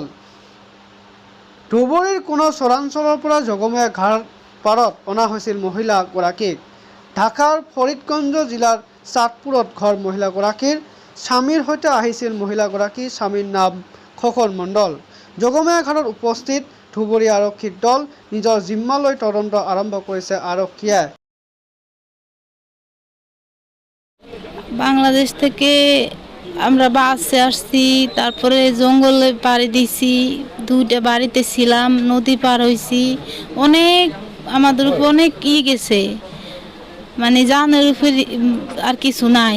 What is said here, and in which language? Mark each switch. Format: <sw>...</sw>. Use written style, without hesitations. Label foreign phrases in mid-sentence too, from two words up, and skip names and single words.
<as>ধুবুৰীৰ কোনো চৰাঞ্চলৰ পৰা যোগমেয়া ঘাট পাৰত অনা হৈছিল মহিলাগৰাকীক। ঢাকাৰ ফৰিদগঞ্জ জিলাৰ চাঁদপুৰত ঘৰ মহিলাগৰাকীৰ। স্বামীৰ সৈতে আহিছিল মহিলাগৰাকী। স্বামীৰ নাম খোকন মণ্ডল। যোগমেয়া ঘাটত উপস্থিত ধুবুৰী আৰক্ষীৰ দল। নিজৰ জিম্মালৈ তদন্ত আৰম্ভ কৰিছে আৰক্ষীয়ে।</as> <bn>বাংলাদেশ থেকে আমরা বাসে আসছি, তারপরে জঙ্গলে পাড়ি দিছি, দুইটা বাড়িতে ছিলাম, নদী পার হয়েছি, অনেক আমাদের উপর অনেক গেছে, মানে জানের উপর আর কিছু নাই।</bn>